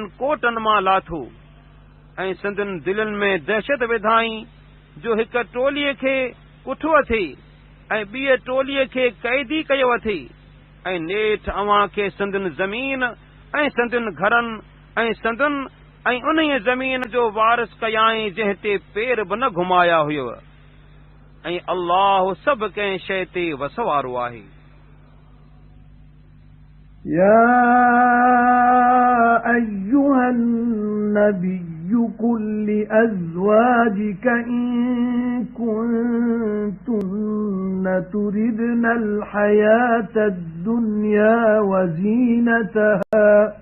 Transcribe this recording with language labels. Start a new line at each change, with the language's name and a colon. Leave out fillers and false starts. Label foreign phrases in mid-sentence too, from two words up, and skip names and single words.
Sindhi: कोटनि मां लाथो ऐं संदन दिलनि में दहशत विधाई जो हिक टोलीअ खे कुठो अथे ऐं ॿीअ टोलीअ खे क़ैदी कयो अथे ऐं नेठ अव्हां खे संदन ज़मीन ऐं संदन घरनि ऐं संदन ऐं उन्हीअ ज़मीन जो वारिस कयाईं जंहिं ते पेर बि न घुमाया हुयव ऐं अल्लाह सभु कंहिं शइ ते वस वारो आहे
Arabic: يا أيها النبي قل لأزواجك إن كنتن تردن الحياة الدنيا وزينتها